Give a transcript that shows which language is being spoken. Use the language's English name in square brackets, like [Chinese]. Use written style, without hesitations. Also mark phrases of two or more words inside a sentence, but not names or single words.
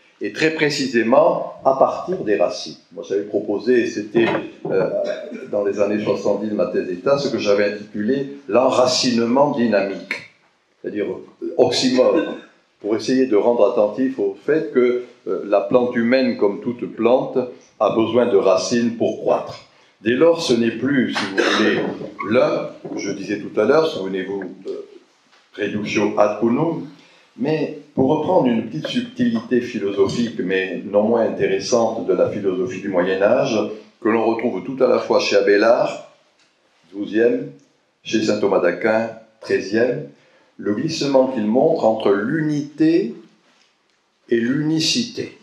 [French] Et très précisément, à partir des racines. Moi, j'avais proposé, et c'était dans les années 70 de ma thèse d'État, ce que j'avais intitulé l'enracinement dynamique, c'est-à-dire oxymore, pour essayer de rendre attentif au fait que la plante humaine, comme toute plante, a besoin de racines pour croître. Dès lors, ce n'est plus, si vous voulez, l'un, que je disais tout à l'heure, souvenez-vous de [Latin] Reductio ad unum, [French] mais pour reprendre une petite subtilité philosophique, mais non moins intéressante de la philosophie du Moyen-Âge, que l'on retrouve tout à la fois chez Abélard, 12e, chez saint Thomas d'Aquin, 13e, le glissement qu'il montre entre l'unité et l'unicité.